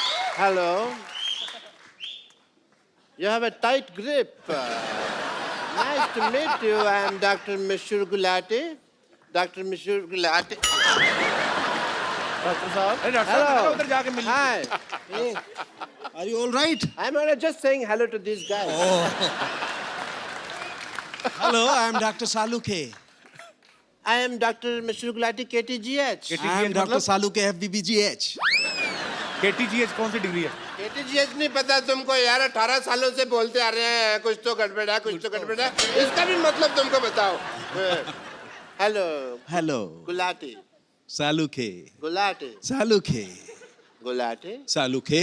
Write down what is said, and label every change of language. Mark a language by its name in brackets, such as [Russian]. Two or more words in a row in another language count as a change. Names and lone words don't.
[English] Hello. You have a tight grip. Nice to meet you. I am Dr. Mishur Gulati. Dr. Mishur Gulati. [Hindi] डॉक्टर साहब. अरे डॉक्टर साहब [English] Hello. [Hindi] उधर जाके मिल [English] Hi. Are you all right? I'm just saying hello to these guys. Hello, I am Dr. Salukhe. I am Dr. Mishur Gulati, KTGH. KTGH I am Dr. [Hindi] मतलब? Salukhe, FBBGH. KTGH कौन सी डिग्री है? KTGH नहीं पता तुमको यार, 18 सालों से बोलते आ रहे हैं कुछ तो गड़बड़ है, कुछ तो गड़बड़ है। इसका भी मतलब तुमको बताओ। हेलो [English] Hello, गुलाटी, Salukhe. गुलाटी, Salukhe. गुलाटी, Salukhe.